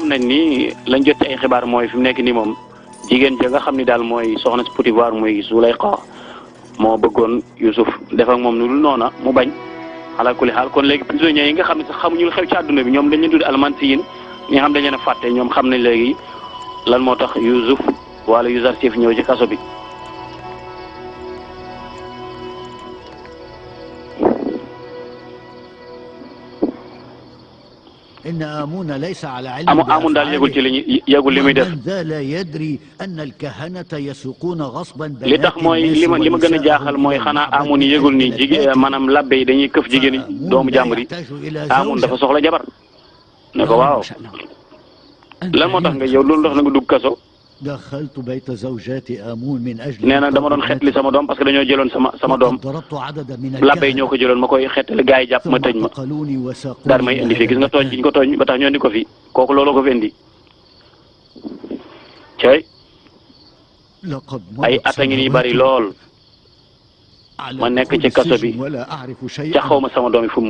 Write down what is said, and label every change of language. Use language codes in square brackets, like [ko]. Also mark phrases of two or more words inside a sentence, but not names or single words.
[wo] xam nañ ni lañ jot ci ay xibaar mooy fi mu nekk nii moom jigéen ja nga xam ni daal mooy soxna si Potifar muy Zulayxa moo bëggoon Youssouf def ak moom nu dul noona mu bañ [ar] على كل حال [wo] kon léegi prisonniers yi nga xam ne sax xamuñu lu xew ci àdduna bi ñoom dañ leen tudd almansiyin ñi nga xam dañ leen a fàtte ñoom xam nañ léegi lan moo tax Youssouf wala Yuzarsif ñëw ci kaso bi. [ar] إن آمون ليس على علم [wo] amun daal yëgul ci li ñu yëgul li muy def [ar] ذا لا يدري أن الكهنة يسوقون غصبا [wo] li tax mooy li ma gën a jaaxal mooy xanaa amun yi yëgul ni jigéen maanaam labbe yi dañuy këf jigéen yi doomu jàmbur yi amun dafa soxla jabar ne ko waaw lan moo tax nga yow loolu tax na nga dugg kaso [ar] دخلت بيت زوجات آمون من أجل [wo] nee na dama doon xeetli sama doom [fr] parce que [wo] dañoo jëloon sama doom [ar] ضربت عددا من [wo] labbe yi ñoo ko jëloon ma koy xeetli gars yi jàpp ma tëj ma daal may indi fii gis nga tooñ gi ñu ko tooñ ba tax ñoo indi ko fi kooku looloo ko fi indi cay ay at a ngi nii bari lool ma nekk ci kaso bi ca xaw ma sama doom yi fu mu